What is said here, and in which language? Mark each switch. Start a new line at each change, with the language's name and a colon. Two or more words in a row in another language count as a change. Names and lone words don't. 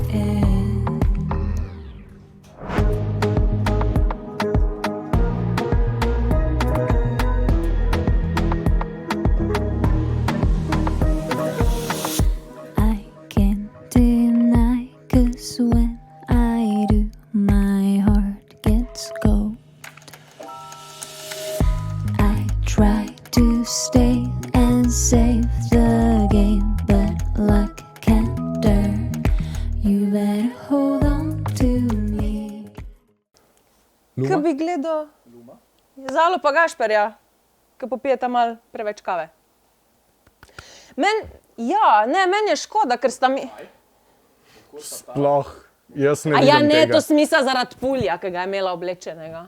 English: I can't deny, 'cause when I do, my heart gets cold. I try to stay and save the game, but luck can't turn. You better hold on to me.
Slovenian: Ko bi gledal Zalo pa Gašperja, ko popijeta malo preveč kave. Meni je škoda, ker sta mi... Sploh, jaz ne A vidim ja, ne, tega. to smisla zaradi pulja, ki ga je imela oblečenega.